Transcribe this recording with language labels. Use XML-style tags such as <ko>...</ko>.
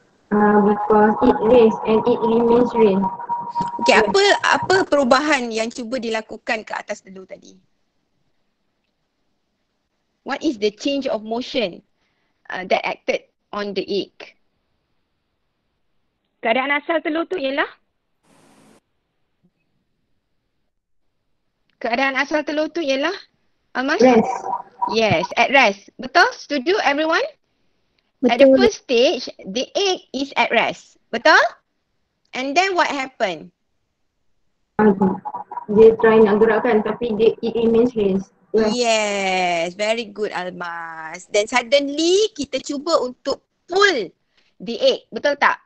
<en>Because it raised and it remains raised.</en> <ms>Okay, apa perubahan yang cuba dilakukan ke atas telur tadi?</ms> <en>What is the change of motion that acted on the egg?</en> <ms>Keadaan asal telur tu ialah? Keadaan asal telur tu ialah? Almas?</ms> <en>Rest. Yes, at rest. Betul? Setuju everyone? At the first stage, the egg is at rest. Betul? And then what happened?</en> <ms>Dia try nak gerakkan tapi</ms> <en>it remains raised. Yes, very good Almas. Then suddenly</en> <ms>kita cuba untuk</ms> <en>pull the egg.</en> <ms>Betul tak?</ms>